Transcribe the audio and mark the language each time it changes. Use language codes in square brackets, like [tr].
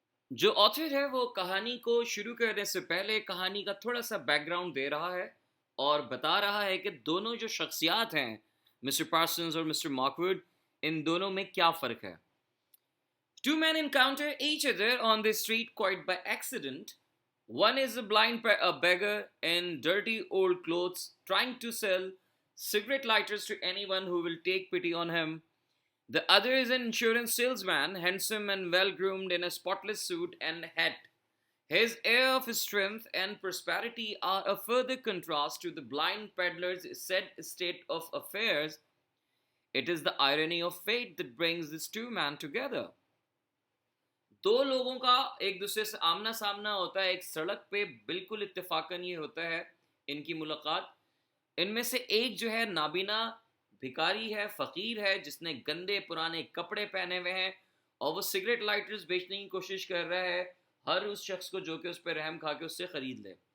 [ur] جو آتھر ہے وہ کہانی کو شروع کرنے سے پہلے کہانی کا تھوڑا سا بیک گراؤنڈ دے رہا ہے اور بتا رہا ہے کہ دونوں جو شخصیات ہیں، مسٹر پارسنز اور مسٹر مارکوڈ، ان دونوں میں کیا فرق ہے۔ [en] Two men encounter each other on the street quite by accident. One is a beggar in dirty old clothes trying to sell cigarette lighters to anyone who will take pity on him. The other is an insurance salesman, handsome and well-groomed in a spotless suit and hat. His air of strength and prosperity are a further contrast to the blind peddler's sad state of affairs. It is the irony of fate that brings these two men together. [ur] دو لوگوں کا ایک دوسرے سے آمنا سامنا ہوتا ہے ایک سڑک پہ، بالکل اتفاقاً یہ ہوتا ہے ان کی ملاقات۔ ان میں سے ایک جو ہے نابینا بھکاری ہے، فقیر ہے، جس نے گندے پرانے کپڑے پہنے ہوئے ہیں، اور وہ سگریٹ لائٹرز بیچنے کی کوشش کر رہا ہے ہر اس شخص کو جو کہ اس پہ رحم کھا کے اس سے خرید لے۔